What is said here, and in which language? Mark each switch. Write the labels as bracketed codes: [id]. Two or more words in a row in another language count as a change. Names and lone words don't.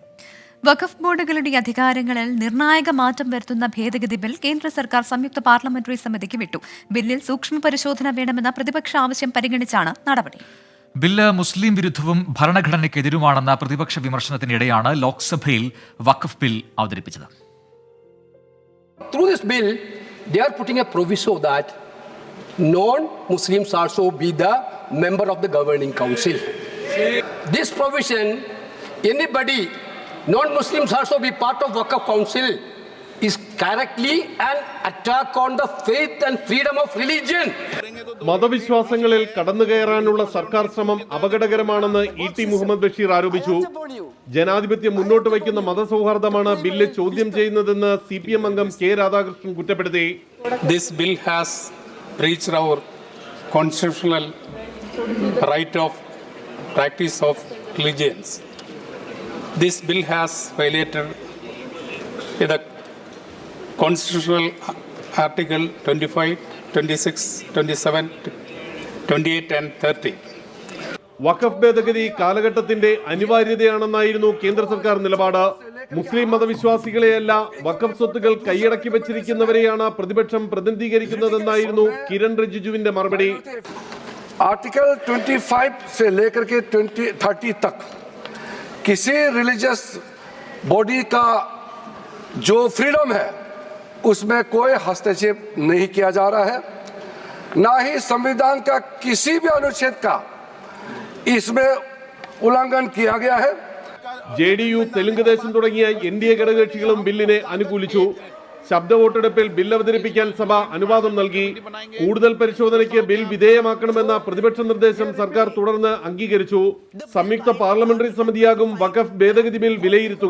[ml] വഖഫ് ബോർഡുകളുടെ അധികാരങ്ങളിൽ നിർണായക മാറ്റം വരുത്തുന്ന ഭേദഗതി ബിൽ കേന്ദ്ര സർക്കാർ സംയുക്ത പാർലമെന്ററി സമിതിക്ക് വിട്ടു. ബില്ലിൽ സൂക്ഷ്മ പരിശോധന വേണമെന്ന പ്രതിപക്ഷ ആവശ്യം പരിഗണിച്ചാണ് നടപടി. ബില്ല് മുസ്ലിം വിരുദ്ധവും ഭരണഘടനയ്ക്കെതിരുമാണെന്ന പ്രതിപക്ഷ വിമർശനത്തിനിടെയാണ് ലോക്സഭയിൽ വഖഫ് ബിൽ അവതരിപ്പിച്ചത്. [en] Through this bill, they are putting a proviso that non-Muslims also be the member of the governing council. This provision, anybody, non-Muslims also be part of Waqf Council, is correctly an attack on the faith and freedom of religion. [ml] മതവിശ്വാസങ്ങളിൽ കടന്നുകയറാനുള്ള സർക്കാർ ശ്രമം അപകടകരമാണെന്ന് ഇ.ടി. മുഹമ്മദ് ബഷീർ ആരോപിച്ചു. ജനാധിപത്യം മുന്നോട്ട് വയ്ക്കുന്ന മതസൗഹാർദ്ദമാണ് ബില്ല് ചോദ്യം ചെയ്യുന്നതെന്ന് CPM അംഗം കെ രാധാകൃഷ്ണൻ കുറ്റപ്പെടുത്തി. [en] This bill has breached our constitutional right of practice of religions. This bill has violated the constitutional article 25, 26, 27, 28 and 30. [ml] വഖഫ് ഭേദഗതി കാലഘട്ടത്തിന്റെ അനിവാര്യതയാണെന്നായിരുന്നു കേന്ദ്ര സർക്കാർ നിലപാട്. മുസ്ലിം മതവിശ്വാസികളെയല്ല വഖഫ് സ്വത്തുകൾ കൈയടക്കി വെച്ചിരിക്കുന്നവരെയാണ് പ്രതിപക്ഷം പ്രതിനിധീകരിക്കുന്നതെന്നായിരുന്നു കിരൺ റിജിജുവിന്റെ മറുപടി. [hi] आर्टिकल 25 से लेकर के 30 तक किसी [en] religious body [hi] का जो फ्रीडम है उसमें कोई हस्तक्षेप नहीं किया जा रहा है, ना ही संविधान का किसी भी अनुच्छेद का इसमें उल्लंघन किया गया है. [ml] JDU, തെലുങ്ക് ദേശം തുടങ്ങിയ NDA ഘടകകക്ഷികളും ബില്ലിനെ അനുകൂലിച്ചു. ശബ്ദ വോട്ടെടുപ്പിൽ ബിൽ അവതരിപ്പിക്കാൻ സഭ അനുവാദം നൽകി. കൂടുതൽ പരിശോധനയ്ക്ക് ബിൽ വിധേയമാക്കണമെന്ന പ്രതിപക്ഷ നിർദ്ദേശം സർക്കാർ തുടർന്ന് അംഗീകരിച്ചു. സംയുക്ത പാർലമെന്ററി സമിതിയാകും വഖഫ് ഭേദഗതി ബിൽ വിലയിരുത്തുക.